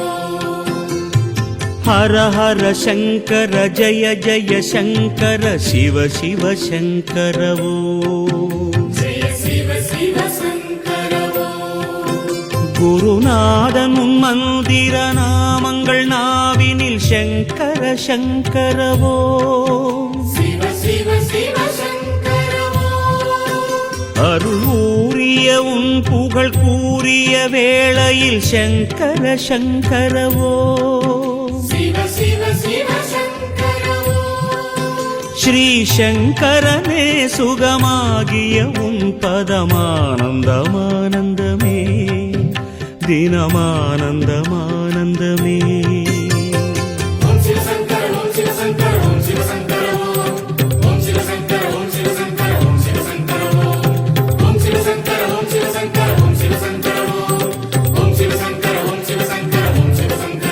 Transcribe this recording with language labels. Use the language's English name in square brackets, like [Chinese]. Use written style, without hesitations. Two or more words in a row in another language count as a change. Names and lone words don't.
[Sanskrit] हर हर शङ्कर जय जय शङ्कर शिव शिव शङ्कर वो जय शिव शिव शङ्कर [Tamil] குருநாதன் உன் மந்திர நாமங்கள் நாவினில் சங்கர சங்கரவோ [Sanskrit] शिव शिव शिव शङ्कर [Tamil] அருள் ஊறிய உன் புகழ் கூறிய வேளையில் சங்கர சங்கரவோ [Sanskrit] शिव शिव शिव शङ्कर [Tamil] ஸ்ரீ சங்கரனே சுகமாகிய உன் பதமானந்தமானந்தமே தினமானந்தமானந்தமே [Sanskrit] ॐ शिवशङ्कर ॐ शिवशङ्कर ॐ शिवशङ्कर ॐ शिवशङ्कर ॐ शिवशङ्कर ॐ शिवशङ्कर ॐ शिवशङ्कर ॐ शिवशङ्कर ॐ शिवशङ्कर ॐ शिवशङ्कर ॐ शिवशङ्कर ॐ शिवशङ्कर